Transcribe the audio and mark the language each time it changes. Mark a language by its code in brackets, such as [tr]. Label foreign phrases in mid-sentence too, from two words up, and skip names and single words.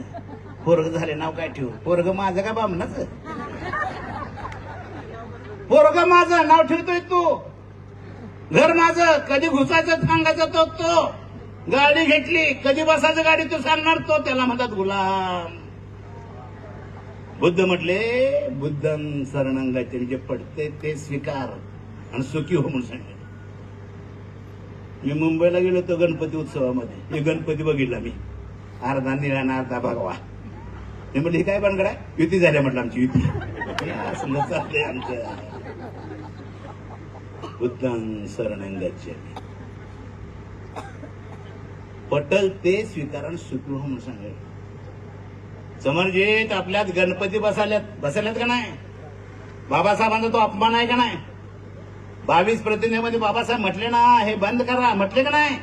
[mr] पोरग झाले नाव काय ठेवू? पोरग माझं का बामणाचं? पोरग माझं नाव ठेवतोय तू. घर माझं, कधी घुसायचं सांगायचं तो. गाडी घेतली, कधी बसायचं गाडी तू सांगणार तो. त्याला म्हणतात गुलाम. बुद्ध म्हटले [pi] बुद्धं शरणं गच्छामि, [mr] जे पडते ते स्वीकार आणि सुखी हो म्हणून सांगितलं. मी मुंबईला गेलो होतो गणपती उत्सवामध्ये. मी गणपती बघितला, मी अर्धा निळा आणि अर्धा भगवा. मी म्हटलं ही काय बनगड आहे? युती झाल्या म्हटलं आमची युती. असं चाललंय आमचं. [pi] बुद्धं शरणं गच्छामि, [mr] पटल ते स्वीकार आणि सुखी हो म्हणून सांगितलं. समर्जित आपल्यात गणपती बसल्यात का नाही? बाबासाहेबांचा तो अपमान आहे का नाही? 22 प्रतिज्ञेमध्ये बाबासाहेब म्हटले ना हे बंद करा, म्हटले का नाही?